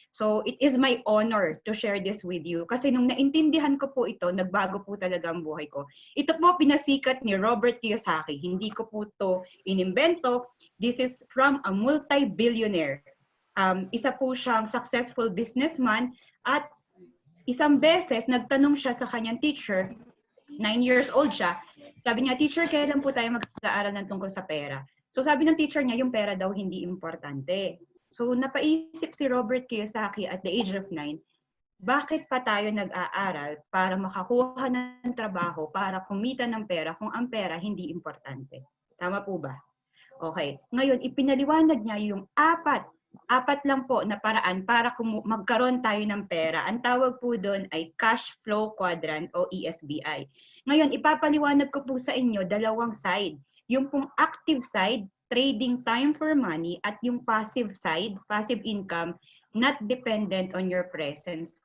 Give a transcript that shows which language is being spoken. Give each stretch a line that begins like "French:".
English: So it is my honor to share this with you.
Filipino: Kasi nung naintindihan ko po ito, nagbago po talaga ang buhay ko. Ito po pinasikat ni Robert Kiyosaki. Hindi ko po ito inimbento.
English: This is from a multi-billionaire.
Filipino: Isa po siyang successful businessman at isang beses nagtanong siya sa kanyang teacher, 9 years old siya. Sabi niya, teacher, kailan po tayo mag-aaral ng tungkol sa pera? So sabi ng teacher niya, yung pera daw hindi importante. So napaisip si Robert Kiyosaki at the age of 9, bakit pa tayo nag-aaral para makakuha ng trabaho, para kumita ng pera kung ang pera hindi importante? Tama po ba? Okay. Ngayon, ipinaliwanag niya yung apat lang po na paraan para magkaroon tayo ng pera. Ang tawag po doon ay Cash Flow Quadrant o ESBI. Ngayon, ipapaliwanag ko po sa inyo dalawang side. Yung pong active side, trading time for money, at yung passive side, passive income, not dependent on your presence.